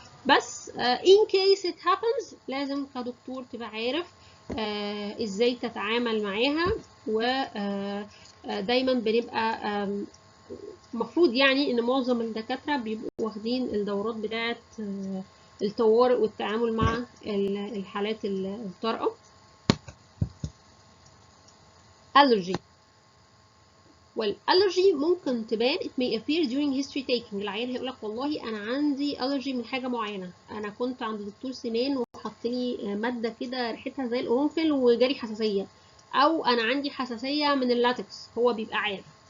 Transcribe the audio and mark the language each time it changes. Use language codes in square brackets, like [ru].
[ar] بس [en] in case it happens [ar] لازم كدكتور تبقى عارف ازاي تتعامل معاها. و دايما بنبقى مفروض يعني ان معظم الدكاتره بيبقوا واخدين الدورات بتاعه الطوارئ والتعامل مع الحالات الطارئه. [en] allergy. [ar] والالرجي ممكن تبان [en] it may appear during history taking. [ar] العيان هيقول لك والله انا عندي الرجي من حاجه معينه، انا كنت عند دكتور سنان وحط لي ماده كده ريحتها زي القرنفل وجالي حساسيه، او انا عندي حساسيه من اللاتكس، هو بيبقى عارف.